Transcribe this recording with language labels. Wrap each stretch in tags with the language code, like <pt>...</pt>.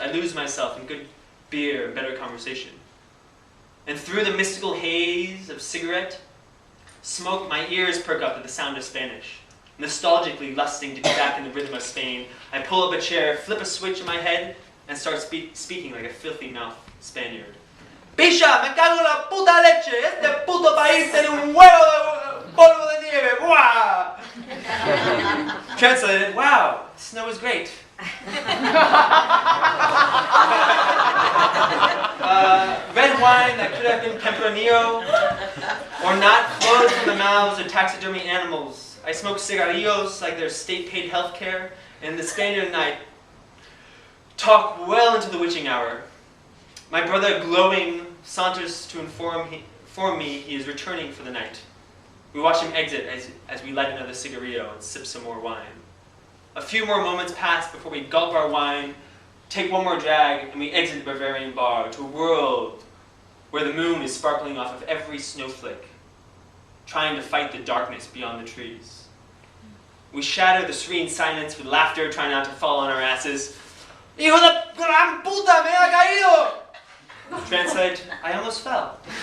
<en>I lose myself in good beer and better conversation. And through the mystical haze of cigarette smoke, my ears perk up at the sound of Spanish. Nostalgically lusting to be back in the rhythm of Spain, I pull up a chair, flip a switch in my head, and start speaking like a filthy-mouthed Spaniard.</en> <es>¡Picha! ¡Me cago en la puta leche! ¡Este puto país tiene un huevo de polvo de nieve! ¡Buah!</es> <en>Translated, wow, snow is great. Red wine that could have been Tempranillo or not flowed from the mouths of taxidermy animals. I smoke cigarillos like they're state-paid health care, and the Spaniard and I talk well into the witching hour. My brother, glowing, saunters to inform me he is returning for the night. We watch him exit as we light another cigarillo and sip some more wine. A few more moments pass before we gulp our wine, take one more drag, and we exit the Bavarian bar to a world where the moon is sparkling off of every snowflake, trying to fight the darkness beyond the trees. We shatter the serene silence with laughter, trying not to fall on our asses.</en> <es>¡Hijo de gran puta, me ha caído!</es> <en>Translate, I almost fell.</en>